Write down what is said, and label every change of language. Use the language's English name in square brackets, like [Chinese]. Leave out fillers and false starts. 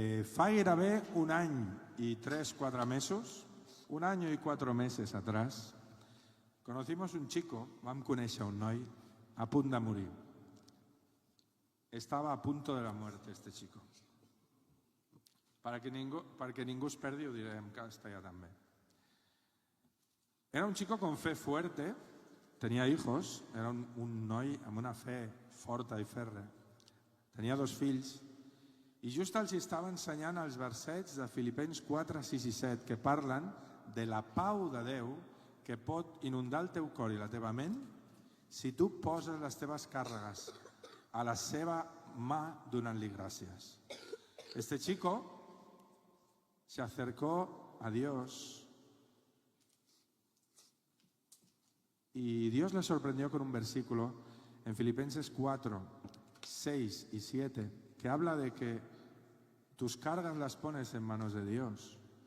[Catalan] Fa gairebé un any y 3-4 mesos, [Spanish] un año y 4 meses atrás, conocimos un chico, [Catalan] vam conèixer un noi, a punt de morir. [Spanish] Estaba a punto de la muerte este chico. [Catalan] Perquè ningú es perdi, ho diré en castellà també. [Spanish] Era un chico con fe fuerte, tenía hijos, [Catalan] era un noi amb una fe forta i ferra. Tenia 2 fills i just els estava ensenyant els versets de Filipencs 4, 6 i 7 que parlen de la pau de Déu que pot inundar el teu cor i la teva ment si tu poses les teves càrregues a la seva mà donant-li gràcies. [Spanish] Este chico se acercó a Dios y Dios le sorprendió con un versículo en Filipenses 4, 6 y 7 que habla de que tus cargas las pones en manos de Dios.